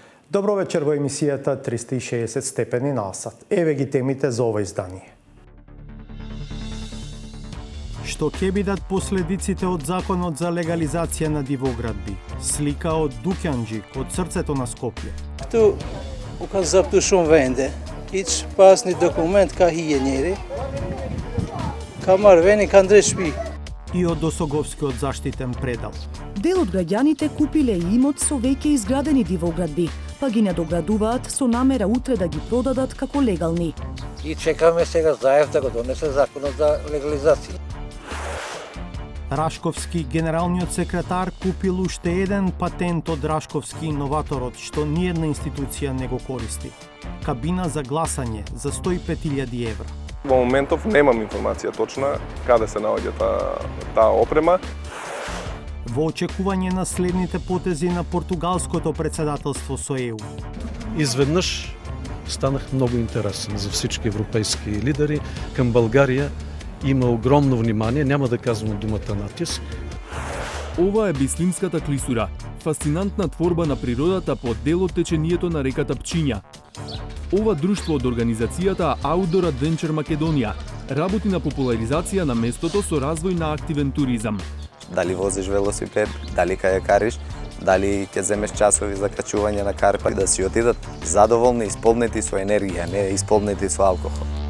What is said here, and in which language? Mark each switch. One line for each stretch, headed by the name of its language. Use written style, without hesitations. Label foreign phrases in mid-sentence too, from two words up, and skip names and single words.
Macedonian: Добро вечер во емисијата 360 степени на сат. Еве ги темите за ова издание. Што ќе бидат последиците од законот за легализација на дивоградби? Слика од Дукјанџик, од срцето на Скопје.
Albanian: Tu u ka zaptu shumë vende, hiç pas një dokument ka hije njeri, ka marrë veni, ka ndre shpi.
Macedonian: И од Досоговскиот заштитен предел. Дел од граѓаните купиле имот со веќе изградени дивоградби, па ги надоградуваат со намера утре да ги продадат како легални. И чекаме сега Заев да го донесе законот за легализација. Рашковски генералниот секретар купил уште еден патент од Рашковски инноваторот што ниедна институција не го користи. Кабина за гласање за 105.000 евра. Во моментов немам информација точна каде се наоѓа таа опрема. Во очекување на следните потези на португалското председателство со ЕУ.
Bulgarian: Изведнъж станах много интересен за всички европейски лидери. Към България има огромно внимание, няма да казвам думата натиск.
Macedonian: Ова е Бислимската клисура, фасцинантна творба на природата по дел од течението на реката Пчиња. Ова друштво од организацијата Outdoor Adventure Македонија работи на популаризација на местото со развој на активен туризам. Дали возиш велосипед, дали кајакариш, дали ќе земеш часови за качување на карпа, да си отидат задоволни, исполнети со енергија, не исполнети со алкохол.